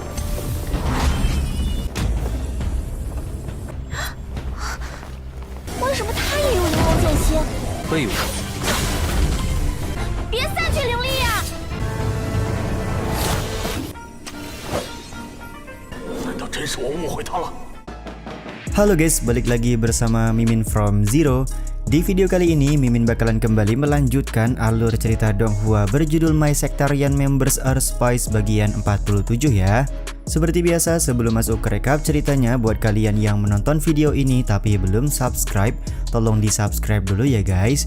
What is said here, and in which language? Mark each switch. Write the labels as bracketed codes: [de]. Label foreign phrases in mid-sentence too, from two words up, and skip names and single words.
[zh] 为什么他也有玲珑剑心？会有。别散去灵力呀！难道真是我误会他了？ [id] Halo guys, balik lagi bersama Mimin from Zero. Di video kali ini, Mimin bakalan kembali melanjutkan alur cerita Donghua berjudul My Sectarian Members Are Spies bagian 47 ya. Seperti biasa, sebelum masuk ke recap ceritanya, buat kalian yang menonton video ini tapi belum subscribe, tolong di subscribe dulu ya guys.